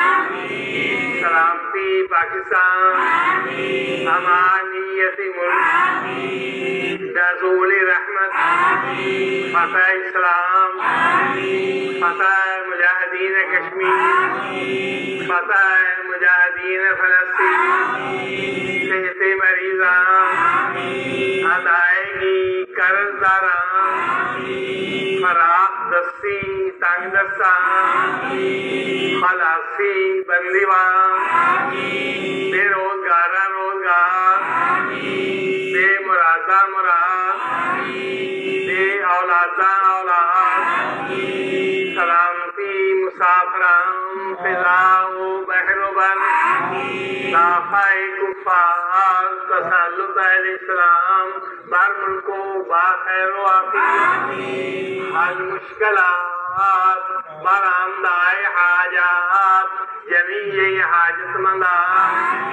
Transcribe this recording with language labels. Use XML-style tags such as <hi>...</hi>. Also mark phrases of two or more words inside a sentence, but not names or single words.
<fa>سلامتی پاکستان امانیت ملک نزول رحمت فتح اسلام فتح مجاہدین کشمیر فتح مجاہدین فلسطین صحت مریضان ادائیگی قرض داران فراخ دستی تنگ دستان خلاصی بندیوان بے روزگارہ روزگار بے مرادہ مراد بے اولادہ اولاد سلامتی مسافران فضا و بحر و بر دافع کفار تسلط الاسلام بر ملک و باخیر و عافیت حل مشکلات برآمدہ حاجات جمیع حاجت مندان</fa>